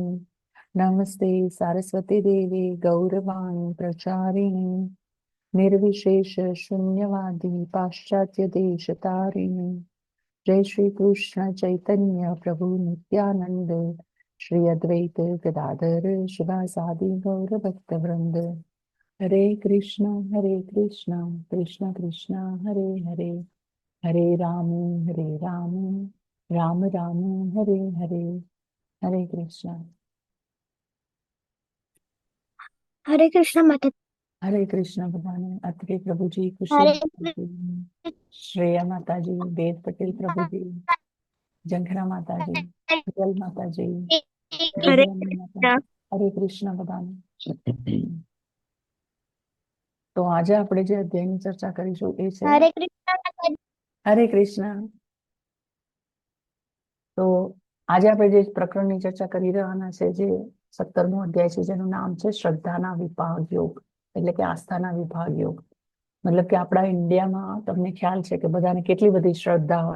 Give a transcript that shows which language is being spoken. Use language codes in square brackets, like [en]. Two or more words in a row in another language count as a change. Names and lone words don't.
[sa] नमस्ते सारस्वती देवी गौरवाणी प्रचारिणे निर्विशेष शून्यवादी पाश्चात्य देशतारिणे। जय श्री कृष्ण चैतन्य प्रभु नित्यानंद श्री अद्वैत गदाधर शिवासादि गौर भक्त वृंद। [hi] हरे कृष्ण कृष्ण कृष्ण हरे हरे हरे राम राम राम हरे हरे। हरे कृष्ण। हरे कृष्ण माता। हरे कृष्ण भगवान अत्रे प्रभु जी, खुशी हरे जी, श्रेया माता जी, वेद पटेल प्रभु जी, जंखरा माता जी, जल माता जी, हरे गजरानी माता। कृष्ण। हरे कृष्ण भगवान। [gu] તો આજે આપણે જે અધ્યાયની ચર્ચા કરીશું એ છે [hi] हरे कृष्ण माता। [gu] હરે કૃષ્ણ। તો આજે આપણે જે પ્રકરણની ચર્ચા કરી રહ્યા છે જે 17મો અધ્યાય છે જેનું નામ છે શ્રદ્ધાના વિભાગ યોગ, એટલે કે આસ્થાના વિભાગ યોગ। મતલબ કે આપણા ઇન્ડિયામાં તમને ખ્યાલ છે કે બધાને કેટલી બધી શ્રદ્ધા હોય।